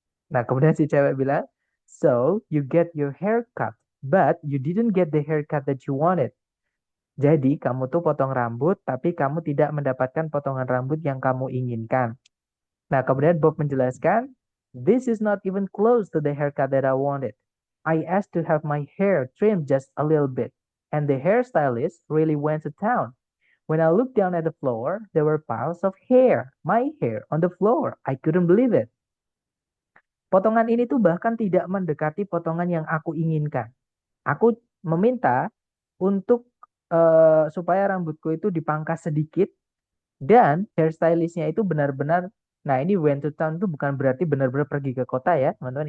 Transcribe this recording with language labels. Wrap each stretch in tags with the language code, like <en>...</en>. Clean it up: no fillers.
<en>Nah, kemudian si cewek bilang, "So, you get your hair cut, but you didn't get the haircut that you wanted."</en> <id>Jadi, kamu tuh potong rambut, tapi kamu tidak mendapatkan potongan rambut yang kamu inginkan.</id> <en>Nah, kemudian Bob menjelaskan, "This is not even close to the haircut that I wanted. I asked to have my hair trimmed just a little bit, and the hairstylist really went to town. When I looked down at the floor, there were piles of hair, my hair, on the floor. I couldn't believe it."</en> <id>Potongan ini tuh bahkan tidak mendekati potongan yang aku inginkan. Aku meminta untuk supaya rambutku itu dipangkas sedikit, dan hairstylistnya itu benar-benar, nah ini went to town itu bukan berarti benar-benar pergi ke kota ya, teman-teman.</id>